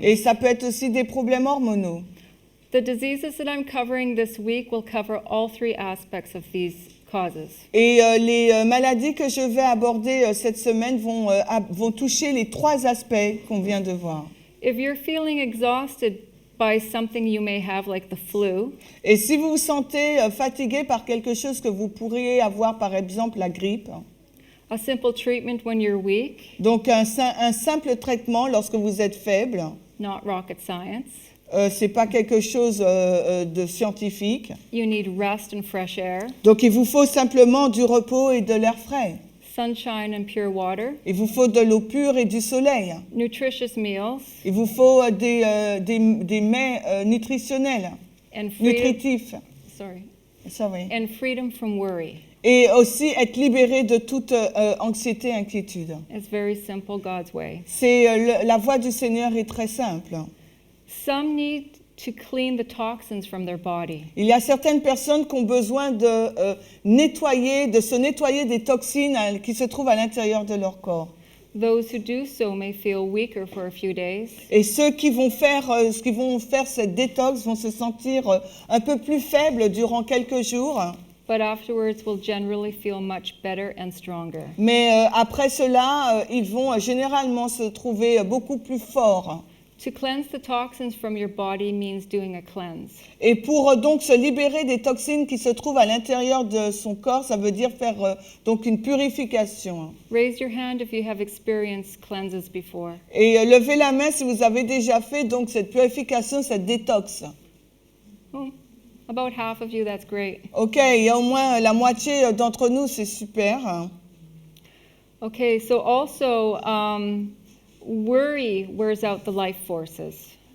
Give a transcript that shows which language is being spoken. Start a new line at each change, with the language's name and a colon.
French: et ça peut être aussi des problèmes hormonaux.
English: The diseases that I'm covering this week will cover all 3 aspects of these causes.
French: Et les maladies que je vais aborder cette semaine vont toucher les 3 aspects qu'on vient de voir.
English: If you're feeling exhausted by something you may have, like the flu,
French: Et si vous vous sentez fatigué par quelque chose que vous pourriez avoir, par exemple la grippe,
English: a simple treatment when you're weak,
French: donc un simple traitement lorsque vous êtes faible,
English: not rocket science.
French: c'est pas quelque chose de scientifique.
English: You need rest and fresh air,
French: Donc il vous faut simplement du repos et de l'air frais.
English: sunshine and pure water,
French: Il vous faut de l'eau pure et du soleil.
English: nutritious meals,
French: Il vous faut des mets nutritionnels,
English: and freedom,
French: nutritifs.
English: sorry, and freedom from worry.
French: Et aussi être libéré de toute anxiété, inquiétude.
English: It's very simple God's way.
French: La voie du Seigneur est très simple.
English: Some need to clean the toxins from their body.
French: Il y a certaines personnes qui ont besoin de se nettoyer des toxines qui se trouvent à l'intérieur de leur corps.
English: Those who do so may feel weaker for a few days,
French: Et ceux qui vont faire cette détox vont se sentir un peu plus faibles durant quelques jours.
English: but afterwards will generally feel much better and stronger.
French: Mais après cela, ils vont généralement se trouver beaucoup plus forts.
English: To cleanse the toxins from your body means doing a cleanse.
French: Et pour donc se libérer des toxines qui se trouvent à l'intérieur de son corps, ça veut dire faire donc une purification.
English: Raise your hand if you have experienced cleanses before.
French: Et levez la main si vous avez déjà fait donc cette purification, cette détox.
English: Oh, about half of you, that's great.
French: Ok, il y a au moins la moitié d'entre nous, c'est super.
English: Okay, so also worry wears out the life forces.